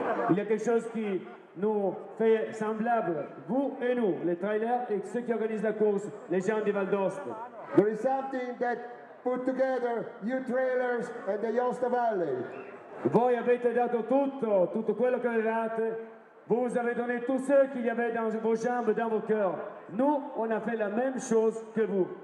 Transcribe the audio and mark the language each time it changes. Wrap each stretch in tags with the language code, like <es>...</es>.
<fr>Il y a quelque chose qui nous fait semblable, vous et nous, les trailers et ceux qui organisent la course, les gens du Val d'Oste.</fr> <en>There is something that put together you trailers and the Josta Valley.</en> <it>Voi avete dato tutto quello che avevate</it> <fr>Vous avez donné tout ce qu'il y avait dans vos jambes, dans vos cœurs. Nous, on a fait la même chose que vous.</fr>